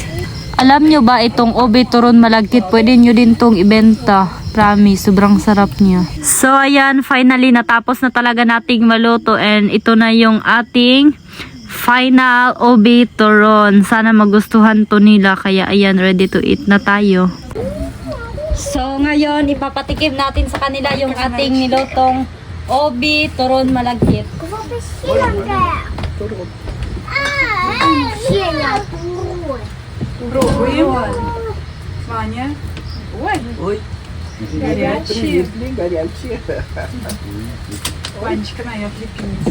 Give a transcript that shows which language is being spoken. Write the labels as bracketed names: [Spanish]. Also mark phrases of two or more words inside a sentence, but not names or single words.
[Filipino] Alam nyo ba itong ube turon malagkit, pwede nyo din tong ibenta. Promise, sobrang sarap niya. So, ayan, finally natapos na talaga nating maluto, and ito na yung ating final ube turon. Sana magustuhan to nila, kaya ayan, [English] ready to eat [Filipino] na tayo. So, ngayon, ipapatikim natin sa kanila yung ating nilutong obi turon malagkit. [Russian] Пробуем. Ваня. Ой, Ой, горячие. горячие. Ванечка, на, я отлепился.